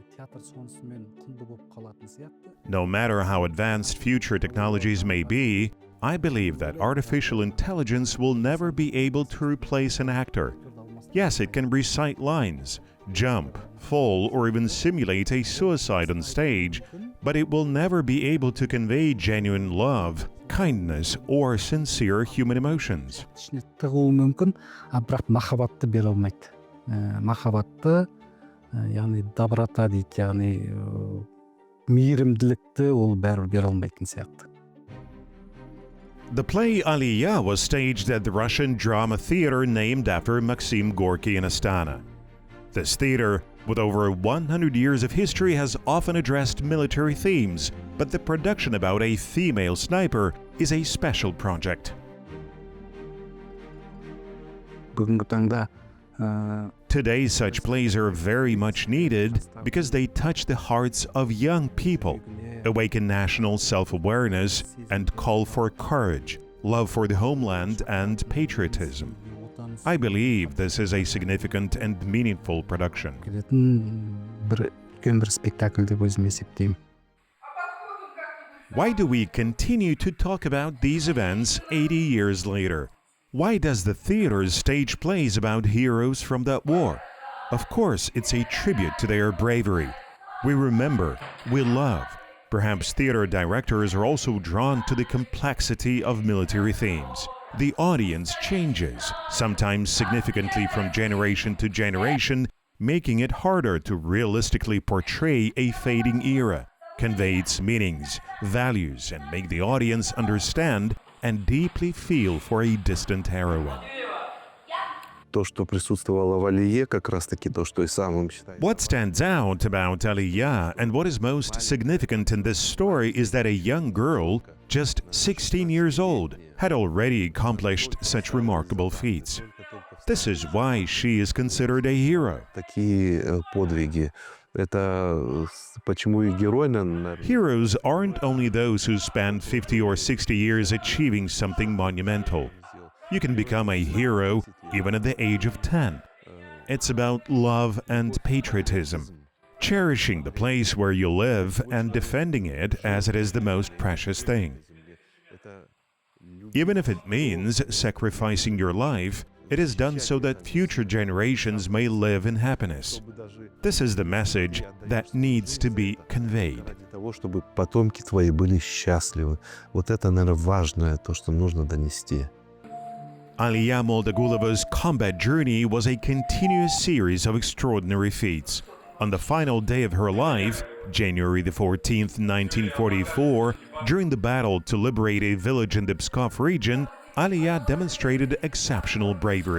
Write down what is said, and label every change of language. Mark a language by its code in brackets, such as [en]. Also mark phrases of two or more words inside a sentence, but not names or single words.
[en] No matter how advanced future technologies may be, I believe that artificial intelligence will never be able to replace an actor. Yes, it can recite lines, jump, fall, or even simulate a suicide on stage, but it will never be able to convey genuine love, kindness, or sincere human emotions. [kk] Тығуы мүмкін, бірақ махаббатты бере алмайды. Махаббатты, яғни доброта дейді, яғни мейірімділікті ол бәрібір бере алмайтын сияқты. [en] The play Aliya was staged at the Russian drama theater named after Maxim Gorky in Astana. This theater, with over 100 years of history, has often addressed military themes, but the production about a female sniper is a special project. [kk] Бүгінгі таңда [en] Today, such plays are very much needed because they touch the hearts of young people, awaken national self-awareness, and call for courage, love for the homeland, and patriotism. I believe this is a significant and meaningful production. [kk] келетін үлкен бір спектакль деп өзім есептеймін. [en] Why do we continue to talk about these events 80 years later? Why does the theater stage plays about heroes from that war? Of course, it's a tribute to their bravery. We remember, we love. Perhaps theater directors are also drawn to the complexity of military themes. The audience changes, sometimes significantly from generation to generation, making it harder to realistically portray a fading era, convey its meanings, values, and make the audience understand and deeply feel for a distant heroine. [ru] То, что присутствовало в Алие, как раз-таки то, что и самым считается. [en] What stands out about Aliya and what is most significant in this story is that a young girl, just 16 years old, had already accomplished such remarkable feats. This is why she is considered a hero. [ru] Такие подвиги. Это почему и героиня. [en] Heroes aren't only those who spend 50 or 60 years achieving something monumental. You can become a hero even at the age of 10. It's about love and patriotism, cherishing the place where you live and defending it as it is the most precious thing. Even if it means sacrificing your life, it is done so that future generations may live in happiness. This is the message that needs to be conveyed. [ru] Для того, чтобы потомки твои были счастливы. Вот это, наверное, важное, то, что нужно донести. [en] Aliya Moldagulova's combat journey was a continuous series of extraordinary feats. On the final day of her life, January the 14th, 1944, during the battle to liberate a village in the Pskov region, Aliya demonstrated exceptional bravery.